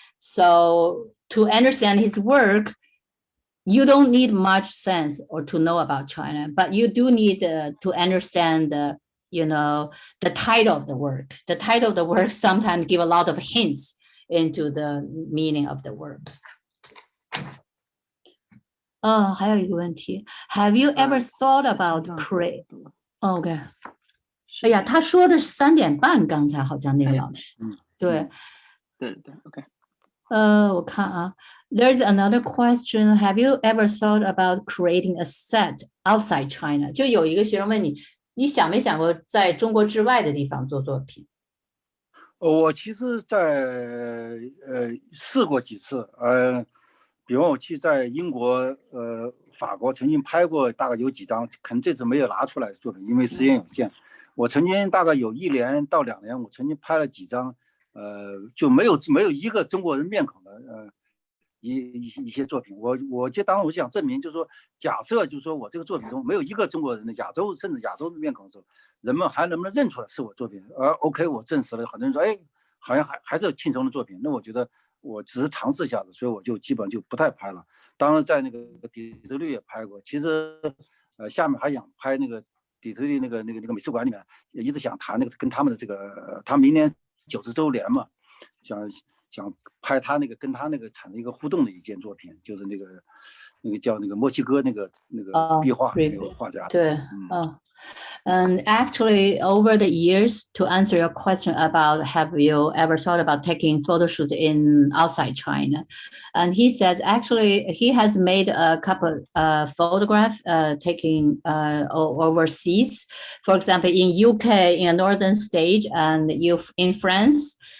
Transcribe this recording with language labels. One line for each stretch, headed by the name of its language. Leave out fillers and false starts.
English: So to understand his work, you don't need much sense or to know about China, but you do need to understand the title of the work. The title of the work sometimes give a lot of hints into the meaning of the work.
Chinese: 还有一个问题
English: Have you ever thought about create? OK.
Chinese: 哎呀，他说的是3点半，刚才好像那个老师。对。
English: OK.
Chinese: 我看啊
English: There's another question. Have you ever thought about creating a set outside China?
Chinese: 就有一个学生问你，你想没想过在中国之外的地方做作品？我其实在试过几次，比如我去在英国、法国曾经拍过大概有几张，可能这次没有拿出来的作品，因为时间有限。我曾经大概有1年到2年，我曾经拍了几张，就没有一个中国人面孔的一些作品。当然我想证明，就是说，假设就是说我这个作品中没有一个中国人的甚至亚洲的面孔的时候，人们还能不能认出来是我作品？OK， 我证实了，很多人说，哎，好像还是庆松的作品。那我觉得。我只是尝试一下子，所以我就基本就不太拍了。当然在那个底特律也拍过，其实下面还想拍那个底特律那个美术馆里面，也一直想谈那个跟他们的这个，他明年90周年嘛，想拍他那个跟他那个产生一个互动的一件作品，就是那个叫那个墨西哥那个壁画那个画家。
English: 对，And actually, over the years, to answer your question about have you ever thought about taking photo shoots in outside China, and he says actually he has made a couple photographs taking overseas, for example in UK in a northern stage, and in France.